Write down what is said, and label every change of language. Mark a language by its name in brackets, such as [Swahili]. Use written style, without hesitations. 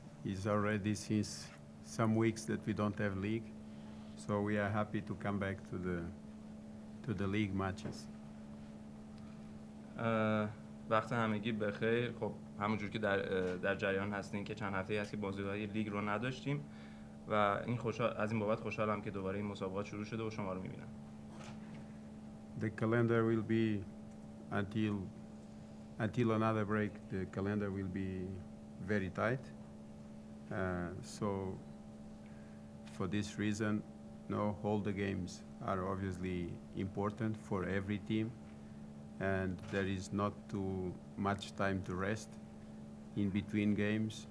[English] It's already since some weeks that we don't have league, so we are happy to come back to the league matches. [Persian] وقت همگی بخیر. خب همونجور که در جریان هستین که چند هفته‌ای هست که بازی‌های لیگ رو نداشتیم و از این بابت خوشحالم که دوباره این مسابقات شروع شده و شما رو می‌بینم. [English] The calendar will be until another break. The calendar will be very tight. So for this reason, all the games are obviously important for every team, and there is not too much time to rest in between games.